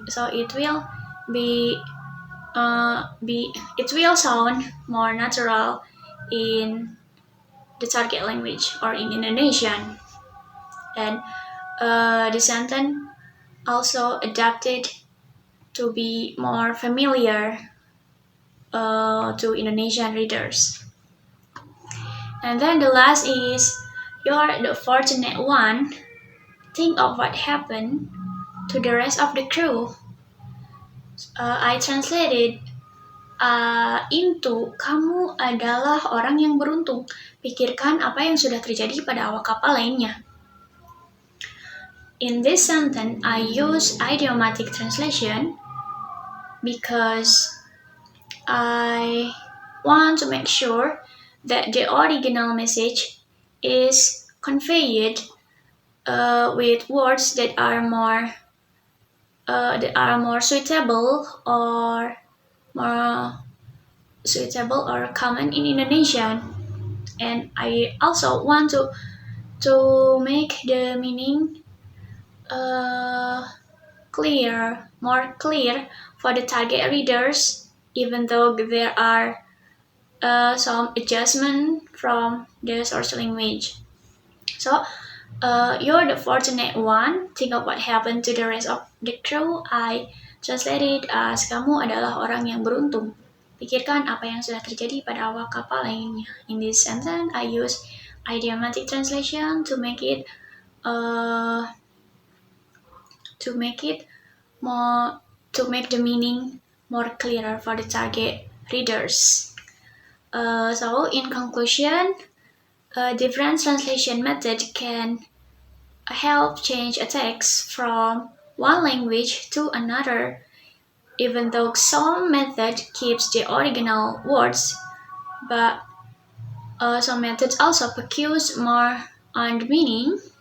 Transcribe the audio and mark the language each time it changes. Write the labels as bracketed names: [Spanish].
[English] So it will it will sound more natural in the target language or in Indonesian, and the sentence also adapted to be more familiar to Indonesian readers. And then the last is you're the fortunate one. Think of what happened to the rest of the crew. I translated into [Indonesian] kamu adalah orang yang beruntung. Pikirkan apa yang sudah terjadi pada awak kapal lainnya. [English] In this sentence, I use idiomatic translation because I want to make sure that the original message is conveyed with words that are more suitable or common in Indonesian, and I also want to make the meaning more clear for the target readers, even though there are some adjustment from the source language. So you're the fortunate one. Think of what happened to the rest of the crew. I Translate it as [Indonesian] kamu adalah orang yang beruntung. Pikirkan apa yang sudah terjadi pada awak kapal lainnya. [English] In this sentence, I use idiomatic translation to make it uh, to make it more to make the meaning more clearer for the target readers. So in conclusion, a different translation method can help change a text from one language to another, even though some method keeps the original words, but some methods also focus more on the meaning.